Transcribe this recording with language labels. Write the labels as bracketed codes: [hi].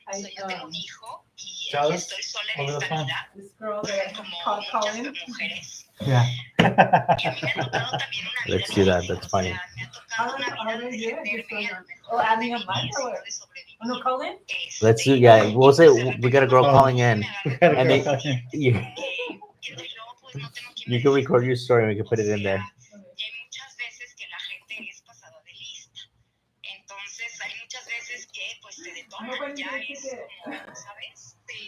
[es] O sea, yo tengo un hijo y estoy sola en esta vida, como muchas mujeres. Yeah. Y a mí me ha tocado también una vida. [en] Let's do that. That's funny. [es] Me ha tocado una vida de defenderme, a lo mejor de vivir, de sobrevivir. [en] Let's do, yeah. We'll say we got a girl calling in, and then you can record your story and we can put it in there. [es] Y hay muchas veces que la gente es pasada de lista. Entonces hay muchas veces que pues te detonan, ya es como, ¿sabes?